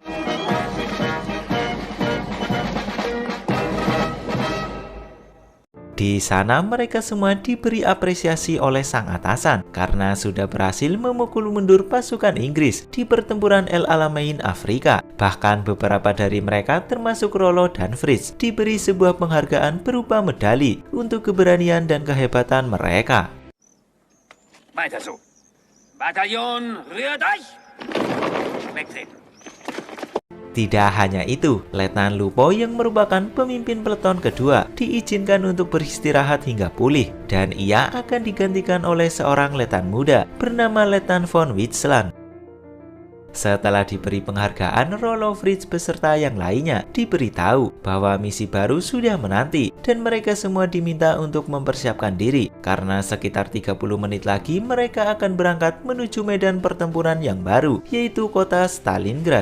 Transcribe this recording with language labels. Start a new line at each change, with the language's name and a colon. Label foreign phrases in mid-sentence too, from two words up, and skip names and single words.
Indonesian: Di sana mereka semua diberi apresiasi oleh sang atasan karena sudah berhasil memukul mundur pasukan Inggris di pertempuran El Alamein, Afrika. Bahkan beberapa dari mereka termasuk Rolo dan Fritz diberi sebuah penghargaan berupa medali untuk keberanian dan kehebatan mereka.
German: Weiter so. Bataillon, rührt euch! Wegtreten.
Indonesian: Tidak hanya itu, Letnan Lupo yang merupakan pemimpin peleton kedua diizinkan untuk beristirahat hingga pulih, dan ia akan digantikan oleh seorang letnan muda bernama Letnan von Witzland. Setelah diberi penghargaan, Rolo Fritz beserta yang lainnya diberitahu bahwa misi baru sudah menanti dan mereka semua diminta untuk mempersiapkan diri karena sekitar 30 menit lagi mereka akan berangkat menuju medan pertempuran yang baru, yaitu kota Stalingrad.